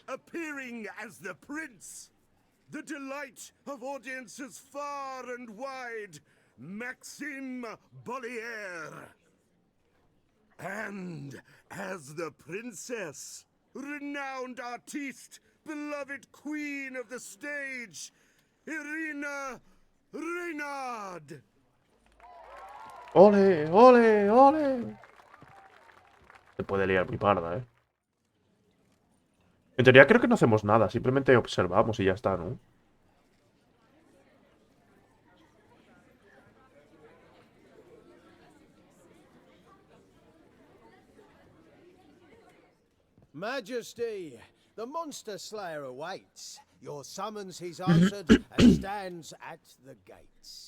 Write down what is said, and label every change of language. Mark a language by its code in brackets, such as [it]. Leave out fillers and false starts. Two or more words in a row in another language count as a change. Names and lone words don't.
[en] appearing as the prince, the delight of audiences far and wide, Maxim Bollier. And as the princess, renowned artiste, beloved queen of the stage, Irina Reynard. [es] ¡Ole, ole, ole! Se puede liar muy parda, ¿eh? En teoría creo que no hacemos nada, simplemente observamos y ya está, ¿no? [en] Majesty, the monster slayer awaits. Your summons he's answered and stands at the gates.